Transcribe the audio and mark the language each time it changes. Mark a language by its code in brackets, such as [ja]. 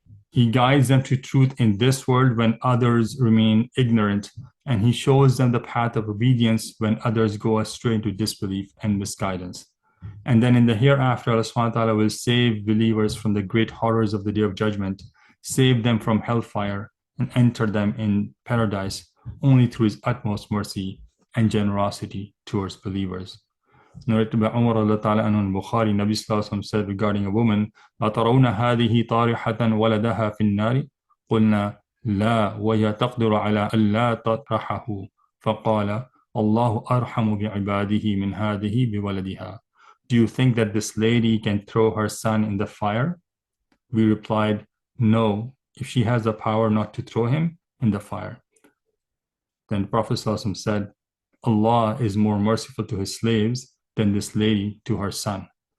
[en] He guides them to truth in this world when others remain ignorant, and He shows them the path of obedience when others go astray into disbelief and misguidance. And then in the hereafter, Allah subhanahu wa ta'ala will save believers from the great horrors of the Day of Judgment, save them from hellfire, and enter them in paradise only through His utmost mercy and generosity towards believers. Narrated by Umar ta'ala in Bukhari, Nabi Sallallahu Alaihi Wasallam said regarding a woman, [ar] أَتَرَوْنَ هَذِهِ طَارِحَةً وَلَدَهَا فِي النَّارِ قُلْنَا لَا وَهِيَ تَقْدِرُ عَلَى أَلَّا تَطْرَحَهُ فَقَالَ اللَّهُ أَرْحَمُ بِعِبَادِهِ مِنْ هَذِهِ بِوَلَدِهَا. [en] Do you think that this lady can throw her son in the fire? We replied, no, if she has the power not to throw him in the fire. Then the Prophet Sallallahu Alaihi Wasallam said, Allah is more merciful to His slaves than this lady to her son.